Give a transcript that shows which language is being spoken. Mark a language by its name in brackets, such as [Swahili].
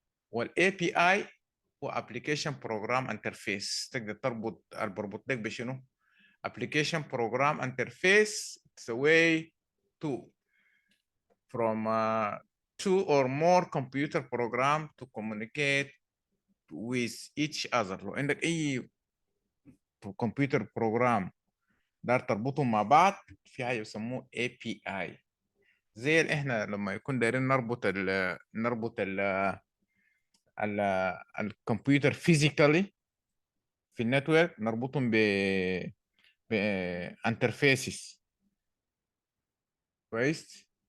[English] وال API هو Application Program Interface. [Arabic] تقدر بربط لك بشنو؟ Application Program Interface. [English] It's a way to from two or more computer program to communicate with each other. [Arabic] لو عندك أي كمبيوتر بروجرام دار تربطهم مع بعض في حاجه يسموه API. زي اللي احنا لما يكون دايرين نربط الكمبيوتر فيزيكالي في النتورك، نربطهم ب انترفيسز. كويس.